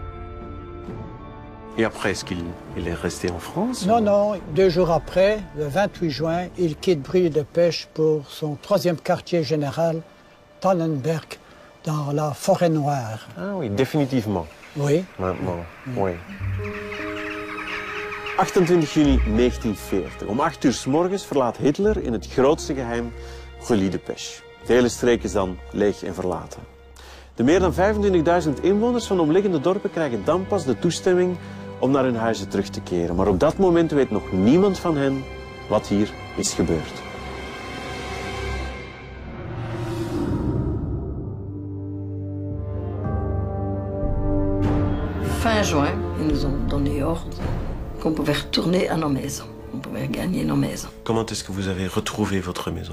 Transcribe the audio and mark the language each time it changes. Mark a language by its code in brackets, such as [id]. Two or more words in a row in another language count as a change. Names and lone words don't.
[fr] Et après, est-ce qu'il est resté en France? Non, non, 2 jours après, le 28 juin, il quitte Brûlis-de-Pêche pour son 3e quartier général, Tannenberg, dans la Forêt Noire. Ah oui, définitivement. Oui. Maintenant, oui. 28 juni 1940. [nl] Om 8 uur 's morgens verlaat Hitler in het grootste geheim Brûlis-de-Pêche. De hele streek is dan leeg en verlaten. De meer dan 25.000 inwoners van de omliggende dorpen krijgen dan pas de toestemming om naar hun huizen terug te keren. Maar op dat moment weet nog niemand van hen wat hier is gebeurd. [fr] Fin juin, ils nous ont donné ordre qu'on pouvait retourner à nos maisons. On pouvait gagner nos maisons. Comment est-ce que vous avez retrouvé votre maison?